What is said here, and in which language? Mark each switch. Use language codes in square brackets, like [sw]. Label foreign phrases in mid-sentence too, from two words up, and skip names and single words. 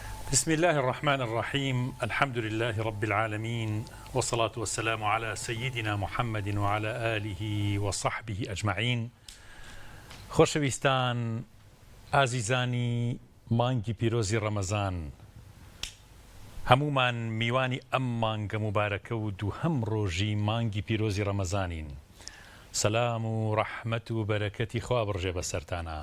[ar] بسم الله الرحمن الرحيم. الحمد لله رب العالمين، والصلاة والسلام على سيدنا محمد وعلى آله وصحبه أجمعين. [ckb] خۆشەویستان، ئازیزانی مانگی پیرۆزی ڕەمەزان، هەمومان میوانی ئەم مانگە مبارەکە و دووهەم ڕۆژی مانگی پیرۆزی ڕەمەزانین. سەلام و ڕەحمەت و بەرەکەتی خوا بڕژێ بەسەرتانە.